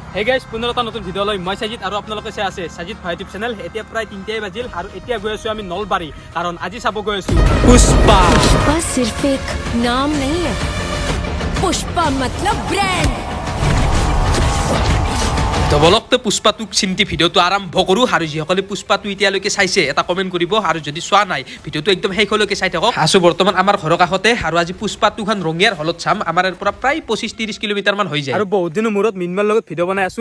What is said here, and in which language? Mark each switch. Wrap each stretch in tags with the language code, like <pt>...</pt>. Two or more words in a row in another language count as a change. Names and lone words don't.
<en>hey guys</en> <as>পুনৰ এটা নতুন ভিডিঅ' লৈ মই সাজিদ আৰু আপোনালোকে চাই আছে সাজিদ ভাই ইউটিউব চেনেল। এতিয়া প্ৰায় 3টাই বাজিল আৰু এতিয়া গৈ আছো আমি নলবাৰী, কাৰণ আজি চাব গৈ আছো পুষ্পা।</as> <hi>पुष्पा सिर्फ एक नाम नहीं है, पुष्पा मतलब ब्रांड।</hi> <as>তো বলকতে পুষ্পাটোক চিন্তি ভিডিঅ'টো আৰম্ভ কৰোঁ আৰু যিসকলে পুষ্পাটো এতিয়ালৈকে চাইছে এটা কমেণ্ট কৰিব, আৰু যদি চোৱা নাই ভিডিঅ'টো একদম শেষলৈকে চাই থাকক। আছো বৰ্তমান আমাৰ ঘৰৰ কাষতে, আৰু আজি পুষ্পাটোখন ৰঙিয়াৰ হলত চাম। আমাৰ ইয়াৰ পৰা প্ৰায় 25-30 কিলোমিটাৰ মান হৈ যায়। আৰু বহুত দিনৰ মূৰত মিনমাৰ লগত ভিডিঅ' বনাই আছো।</as>